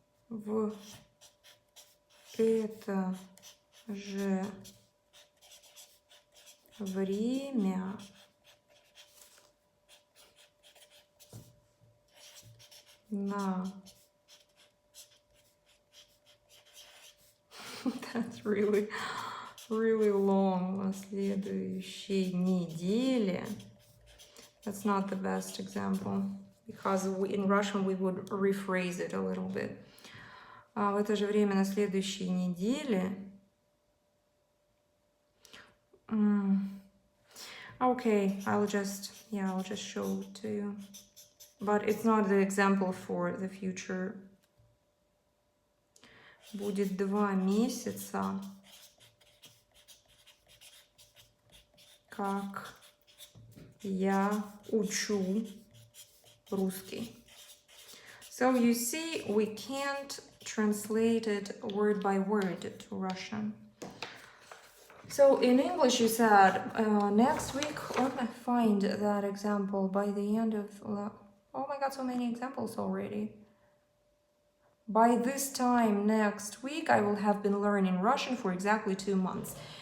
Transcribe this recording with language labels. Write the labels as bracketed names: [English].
[Russian] В это же время на [English] That's really long. [Russian] На следующей неделе. [English] That's not the best example because in Russian we would rephrase it a little bit. [Russian] В это же время на следующей неделе. [English] Okay, I'll just show it to you. But it's not the example for the future. [Russian] Будет 2 месяца, как я учу русский. [English] So you see, we can't translate it word by word to Russian. So in English you said, next week, let me find that example by the end of Oh my god, so many examples already. By this time next week, I will have been learning Russian for exactly 2 months.